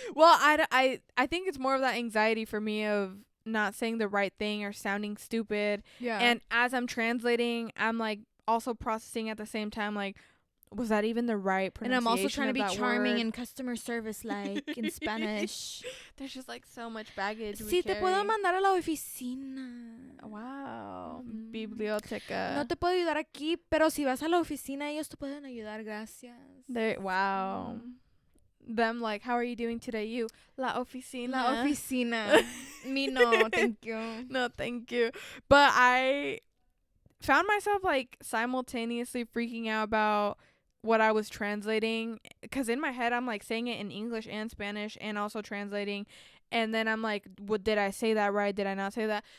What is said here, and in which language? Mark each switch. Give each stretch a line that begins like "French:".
English: Well, I think it's more of that anxiety for me of not saying the right thing or sounding stupid. Yeah. And as I'm translating, I'm like also processing at the same time, like, was that even the right pronunciation? And I'm also trying to be charming word? And customer service like in Spanish. There's just like so much baggage.
Spanish: Sí, te puedo mandar a la oficina. Wow. Biblioteca. No te puedo ayudar aquí, pero si vas a la oficina, ellos te pueden ayudar. Gracias.
English: Wow. Them like, how are you doing today?
Spanish: You, la oficina. La oficina.
English: Me no, thank you. No, thank you. But I found myself like simultaneously freaking out about what I was translating, because in my head I'm like saying it in English and Spanish and also translating, and then I'm like, what, did I say that right? Did I not say that?